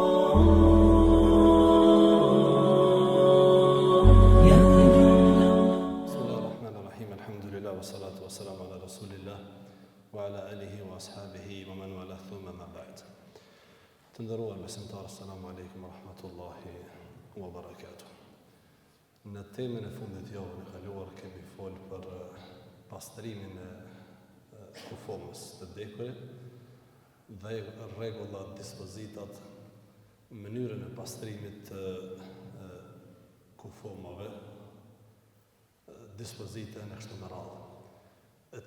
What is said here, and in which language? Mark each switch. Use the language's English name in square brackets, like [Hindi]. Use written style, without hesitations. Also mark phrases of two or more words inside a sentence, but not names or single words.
[Arabic] Bismillahirrahmanirrahim. الحمد لله والصلاة والسلام على رسول الله وعلى آله وأصحابه ومن والى ثم ما بعد. [Albanian] Të nderuar besimtarë, [Arabic] السلام عليكم ورحمة الله وبركاته. [Albanian] Në temën e fundit javën e kaluar kemi folë për pastrimin e kufomës të vdekurit dhe rregullat, dispozitat, mënyrën e pastrimit të kufomave, dispozite në kështu me radhë.